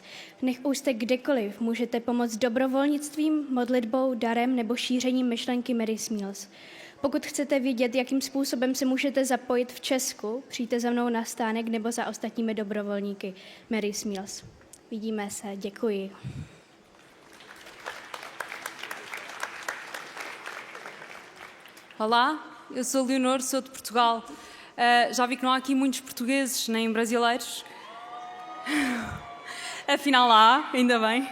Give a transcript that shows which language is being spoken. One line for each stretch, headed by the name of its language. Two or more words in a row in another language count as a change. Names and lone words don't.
Czech: Nech už jste kdekoliv, můžete pomoct dobrovolnictvím, modlitbou, darem nebo šířením myšlenky Mary's Meals. Pokud chcete vědět, jakým způsobem se můžete zapojit v Česku, přijďte za mnou na stánek nebo za ostatními dobrovolníky Mary's Meals. Vidíme se, děkuji.
Portuguese: Olá, eu sou Leonor, sou de Portugal. Já vi que não há aqui muitos portugueses, nem brasileiros. Afinal há, ainda bem.